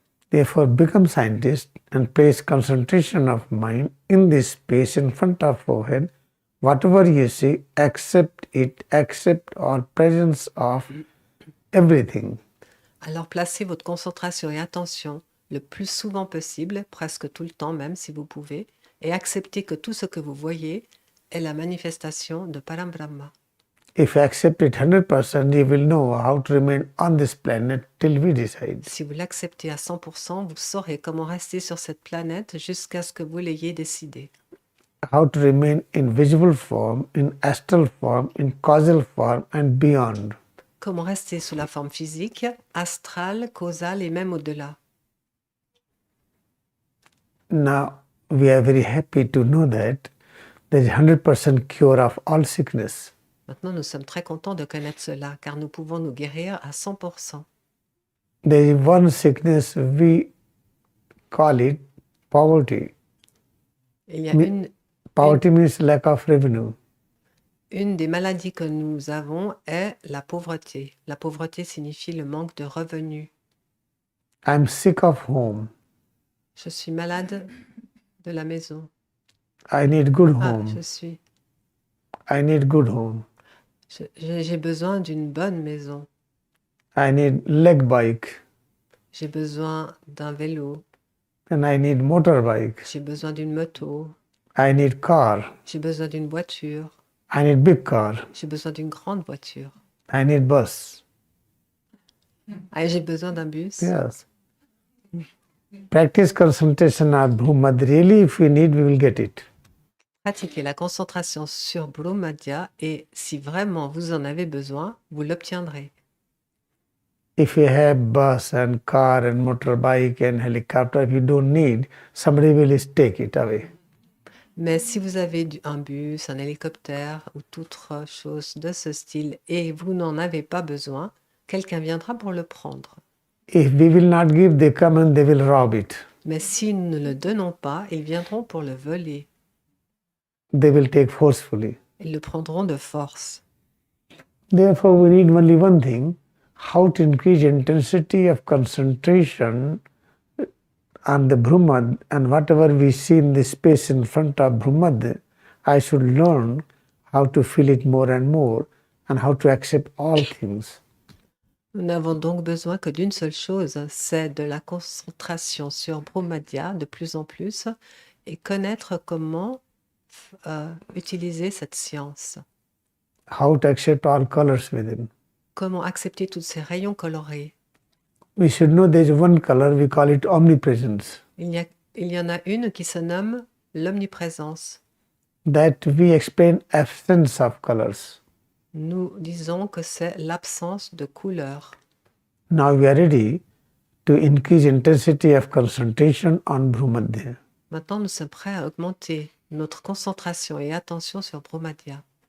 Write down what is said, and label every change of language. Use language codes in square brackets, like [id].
[en] Therefore, become scientist and place concentration of mind in this space in front of forehead. Whatever you see, accept it, accept all presence of everything. [fr] Alors placez votre concentration et attention le plus souvent possible, presque tout le temps même si vous pouvez, et acceptez que tout ce que vous voyez est la manifestation de Parambrahma. [en] If you accept it 100%, you will know how to remain on this planet till we decide. [fr] Si vous l'acceptez à 100%, vous saurez comment rester sur cette planète jusqu'à ce que vous l'ayez décidé. [en] How to remain in visible form, in astral form, in causal form and beyond. [fr] Comment rester sous la forme physique, astrale, causale et même au-delà. [en] Now, we are very happy to know that there is 100% cure of all sickness. [fr] Maintenant, nous sommes très contents de connaître cela, car nous pouvons nous guérir à 100%. [en] There is one sickness, we call it poverty. [fr] Il y a [en] Poverty means lack of revenue. [fr] une des maladies que nous avons est la pauvreté. La pauvreté signifie le manque de revenus. [en] I'm sick of home. [fr] Je suis malade de la maison. [en] I need good Ah, home. I need good home. [fr] J'ai besoin d'une bonne maison. [en] I need leg bike. [fr] J'ai besoin d'un vélo. [en] And I need motorbike. [fr] J'ai besoin d'une moto. [en] I need car. [fr] J'ai besoin d'une voiture. [en] I need big car. [fr] J'ai besoin d'une grande voiture. [en] I need bus. [fr] Ah, j'ai besoin d'un bus. [en] Yes. Practice concentration on Brahmad. Really, if we need, we will get it. [fr] Pratiquez la concentration sur Brahmadya et si vraiment vous en avez besoin, vous l'obtiendrez. [en] If you have bus and car and motorbike and helicopter, if you don't need, somebody will take it away. [fr] Mais si vous avez un bus, un hélicoptère ou toute autre chose de ce style et vous n'en avez pas besoin, quelqu'un viendra pour le prendre. [en] If we will not give, they come and they will rob it. [fr] Mais si nous ne le donnons pas, ils viendront pour le voler. [en] They will take forcefully. [fr] Ils le prendront de force. [en] Therefore, we need only one thing, how to increase intensity of concentration on the Brahmad, and whatever we see in the space in front of Brahmad, I should learn how to feel it more and more and how to accept all things. [fr] Nous n'avons donc besoin que d'une seule chose, c'est de la concentration sur Brahmadya de plus en plus et connaître comment utiliser cette science. [en] How to accept all colors within. [fr] Comment accepter tous ces rayons colorés. [en] We should know there is one color, we call it omnipresence. [fr] Il y en a une qui se nomme l'omniprésence. [en] That we explain absence of colors. [fr] Nous disons que c'est l'absence de couleurs. [en] Now we are ready to increase intensity of concentration on Brahmadya. [fr] Maintenant, nous sommes prêts à augmenter notre concentration et attention sur Brahmadya.